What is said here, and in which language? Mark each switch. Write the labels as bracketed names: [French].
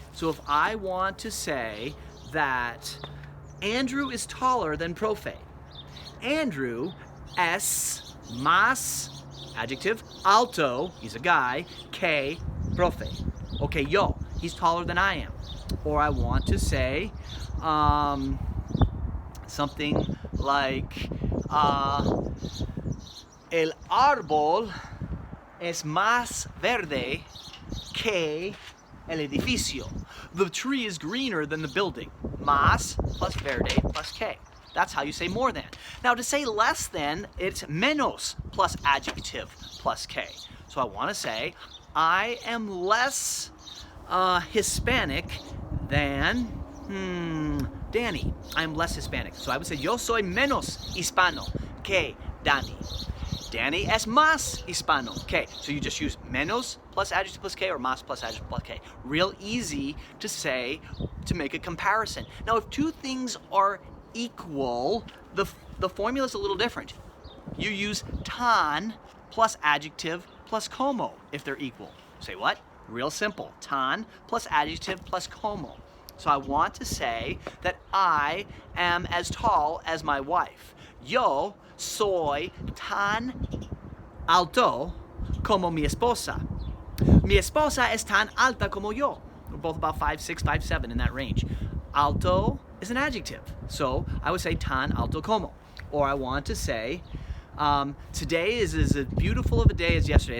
[English] So if I want to say that Andrew is taller than Profe, Andrew [Spanish] es más, [English] adjective, alto, he's a guy, [Spanish] que Profe. [English] Okay, yo, he's taller than I am. Or I want to say something like [Spanish] el árbol es más verde que el edificio. [English] The tree is greener than the building. Más plus verde plus que. That's how you say more than. Now to say less than, it's menos plus adjective plus que. So I want to say, I am less Hispanic than Danny. I'm less Hispanic. So I would say, [Spanish] yo soy menos hispano que Danny. Danny es más hispano. [English] Okay, so you just use menos plus adjective plus que or más plus adjective plus que. Real easy to say, to make a comparison. Now, if two things are equal, the formula is a little different. You use tan plus adjective plus como if they're equal. Say what? Real simple. Tan plus adjective plus como. So I want to say that I am as tall as my wife. [Spanish] Yo soy tan alto como mi esposa. Mi esposa es tan alta como yo. [English] We're both about 5'6", 5'7", in that range. Alto is an adjective. So I would say [Spanish] tan alto como. [English] Or I want to say, today is as beautiful of a day as yesterday.